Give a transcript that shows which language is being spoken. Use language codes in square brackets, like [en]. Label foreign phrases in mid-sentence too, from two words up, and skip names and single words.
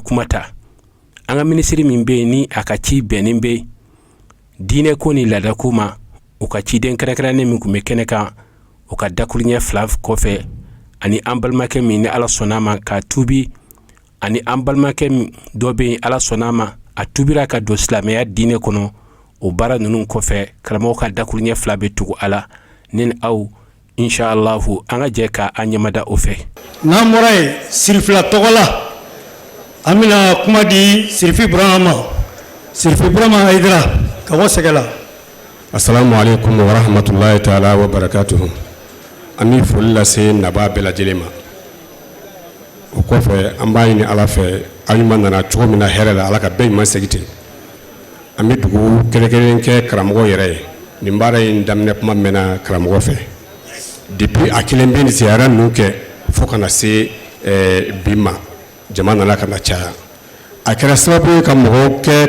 [bm] kuma ta an ka minisiri min bɛ yen ni a ka ci bɛnnen bɛ diinɛ ko ni laada ko ma o ka ciden kɛrɛnkɛrɛnnen min tun bɛ kɛnɛ kan o ka dakuruɲɛ 2 kɔfɛ ani an balimakɛ min ni ala sɔnna ma ka tuubi ani an balimakɛ dɔ bɛ yen ala sɔnna ma a tuubira ka don silamɛya diinɛ kɔnɔ o baara ninnu kɔfɛ karamɔgɔ ka dakuruɲɛ 2 bɛ tugu a la ne ni aw inshallahu an ka jɛ ka an ɲɛmada o fɛ n'an bɔra yen sirifila tɔgɔ la an bɛna kuma di sirifi burama Haidara ka bɔ sɛgɛla [ar] السلام عليكم ورحمة الله تعالى وبركاته [bm] an bɛ foli lase naba bɛɛ lajɛlen ma o kɔfɛ an b'a ɲini ala fɛ aw ɲuman nana cogo min na hɛrɛ la ala ka bɛɛ ɲuman segin ten an bɛ dugu kɛrɛnkɛrɛnnen kɛ karamɔgɔ yɛrɛ ye nin baara in daminɛ kuma mɛnna karamɔgɔ fɛ depuis a kelen bɛ ziyara ninnu kɛ fo kana se bi ma jama nana ka na caya a kɛra sababu ye ka mɔgɔw kɛ